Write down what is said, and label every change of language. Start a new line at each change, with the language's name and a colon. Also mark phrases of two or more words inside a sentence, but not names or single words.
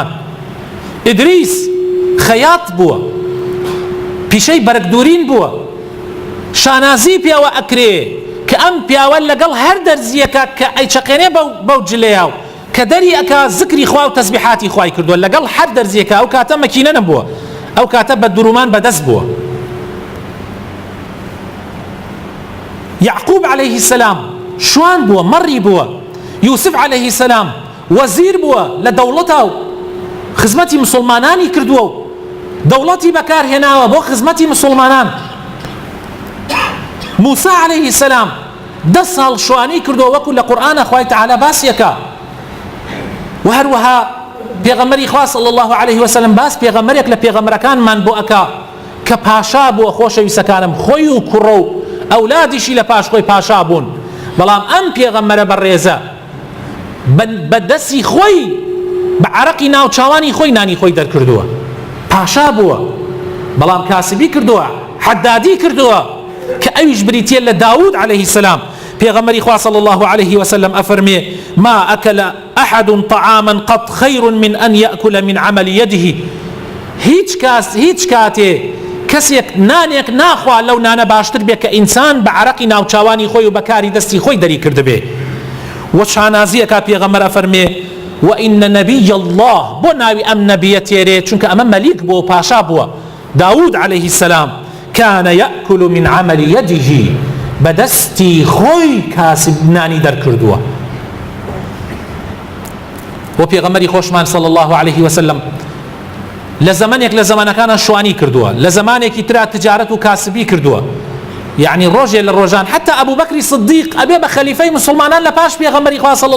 Central Kurdish: ئیدریس خەیاط بووە، پیشەی بەرەکدورین بووە، شانازی پیاوە ئەکرێ کە ئەم پیاوە لەگەڵ هەر دەرزیەکە کە ئەیچەقێنێ بەو جلەیاو کە دەری ئەکا زکری خوا و تەسبیحاتی خوای کردووە لەگەڵ هەر دەرزیەکە. ئەو کاتە مەکینە نەبووە، ئەو کاتە بە درومان بەدەست بووە. يعقوب
Arabic: عليه السلام
Central Kurdish: شوان بووە، مەڕی بووە. يوسف
Arabic: عليه السلام
Central Kurdish: وەزیر بووە لە دەوڵەتە و خزمەتی مسلمانانی کردووە و دەوڵەتی بەکارهێناوە بۆ خزمەتی مسلمانان. موسى
Arabic: عليه السلام
Central Kurdish: 10 ساڵ شوانی کردووە وەکو لە قورئانە خوای تەعالا باسیەکە. و هەروەها پێغەمبەری خوا
Arabic: صلی الله عليه وسلم
Central Kurdish: باس پێغەمبەرێک لە پێغەمبەرەکانمان بۆ ئەکا کە پاشا بووە. خۆشەویستەکانم خۆی و کوڕە و ئەولادیشی لە پاش خۆی پاشا بوون، بەڵام ئەم پێغەمبەرە بەڕێزە بەدەستی خۆی بە عەرەقی ناوچاوانی خۆی نانی خۆی دەرکردووە، پاشا بووە، بەڵام کاسبی کردووە، حەدادی کردووە کە ئەویش بریتیە لە داود
Arabic: عليه السلام.
Central Kurdish: پێغەمبەری خوا
Arabic: صلی الله عليه وسلم ئەفەرمێ ما ئەکەل ئەحەد طعاما قط خەیر من ئەن یەأکل من عمل یەده.
Central Kurdish: هیچ کاتێ کەسێک نانێک ناخوا لەو نانە باشتر بێ کە ئینسان بە عەرەقی ناوچاوانی خۆی و بەکاری دەستی خۆی دەری کردبێ. و شانازیەکە پێغەمبەر ئەفەرمێ
Arabic: وئین نەبی الله،
Central Kurdish: بۆ ناوی ئەم نەبیە تێرێ چونکە ئەمە مەلیک بووە و پاشا بووە.
Arabic: داود عليه السلام كان يأكل من عمل يده،
Central Kurdish: بەدەستی خۆی کاسب نانی دەرکردووە. و پێغەمبەری خۆشمان
Arabic: صلی الله عليه وسلم
Central Kurdish: لە زەمانێک لە زەمانەکانە شوانی کردووە، لە زەمانێکی ترا تجارەت و کاسبی کردووە. یعنی ڕۆژێ لە ڕۆژان حتى
Arabic: ئەبوو بەکری صدیق
Central Kurdish: ئەبێ بە خەلیفەی مسلمانان لە پاش پێغەمبەری خوا صلی